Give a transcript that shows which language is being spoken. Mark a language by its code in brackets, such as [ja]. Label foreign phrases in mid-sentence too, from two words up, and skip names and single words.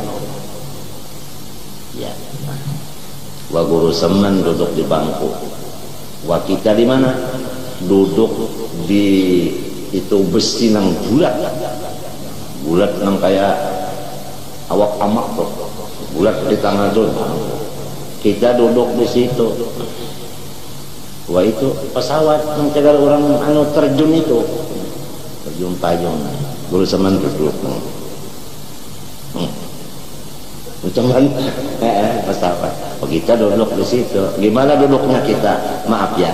[id] Ya, wa guru seman duduk di bangku. Wa kita di mana? Duduk di itu besi nang bulat nang kayak awak amak tuh. bulat di tangan tuh. Kita duduk di situ. Wah, itu pesawat mencegah orang terjun itu. Terjun payung. Guru seman duduk. Cuman pesawat. Oh, kita duduk di situ. Gimana duduknya kita? Maaf ya.